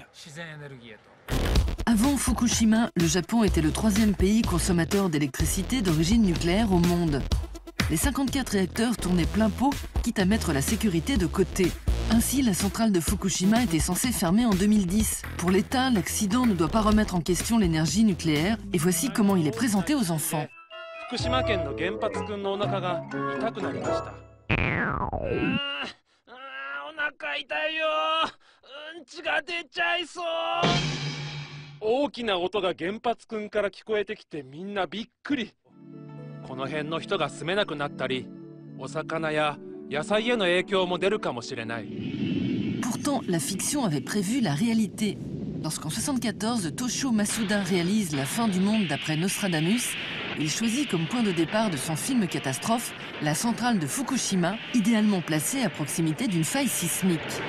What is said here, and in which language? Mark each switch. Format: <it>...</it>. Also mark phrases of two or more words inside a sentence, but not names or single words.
<fr>Avant Fukushima, le Japon était le 3e pays consommateur d'électricité d'origine nucléaire au monde. Les 54 réacteurs tournaient plein pot, quitte à mettre la sécurité de côté. Ainsi, la centrale de Fukushima était censée fermer en 2010. Pour l'État, l'accident ne doit pas remettre en question l'énergie nucléaire, et voici comment il est présenté aux enfants.</fr> <ja>福島県の原発くんのお腹が痛くなりました。お腹痛いよ。うんちが出ちゃいそう。大きな音が原発くんから聞こえてきてみんなびっくり。この辺の人が住めなくなったり、お魚や野菜への影響も出るかもしれない。</ja> <fr>Pourtant, la fiction avait prévu la réalité. Lorsqu'en 1974, Toshio Masuda réalise La fin du monde d'après Nostradamus, il choisit comme point de départ de son film catastrophe la centrale de Fukushima, idéalement placée à proximité d'une faille sismique.</fr>